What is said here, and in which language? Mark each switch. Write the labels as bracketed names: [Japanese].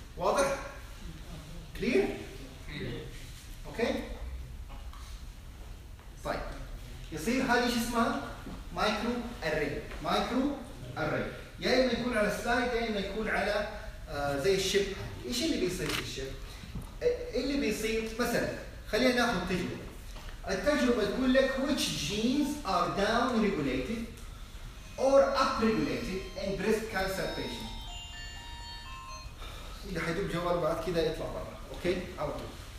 [Arabic] واضح؟ كلير؟ أوكي؟ طيب يصير هذه ايش اسمها؟ مايكرو اري. مايكرو اري يا اما يكون على السلايد يا اما يكون على زي الشيب. ايش اللي بيصير في الشيب؟ اللي بيصير مثلا خلينا ناخذ تجربه. التجربه تقول لك [English] which genes are down regulated or up regulated in breast cancer patient. [Arabic] اذا حيجيب جواب بعد كذا يطلع برا اوكي على طول.